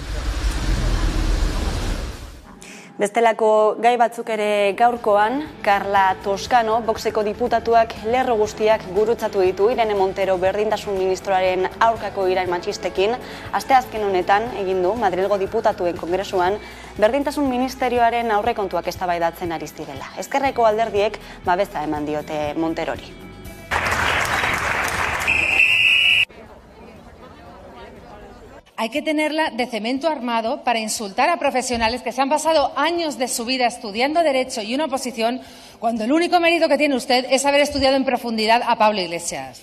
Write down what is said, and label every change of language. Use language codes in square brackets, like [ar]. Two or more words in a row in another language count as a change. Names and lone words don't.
[eu] Bestelako gai batzuk ere gaurkoan, Carla Toscano, Voxeko diputatuak lerro guztiak gurutzatu ditu Irene Montero berdintasun ministroaren aurkako irain matxistekin. Asteazken honetan egin du Madrilgo diputatuen kongresuan berdintasun ministerioaren aurrekontuak eztabaidatzen ari zirela. Ezkerreko alderdiek babesa eman diote Monterori. [es] Hay que tenerla de cemento armado para insultar a profesionales que se han pasado años de su vida estudiando Derecho y una oposición, cuando el único mérito que tiene usted es haber estudiado en profundidad a Pablo Iglesias.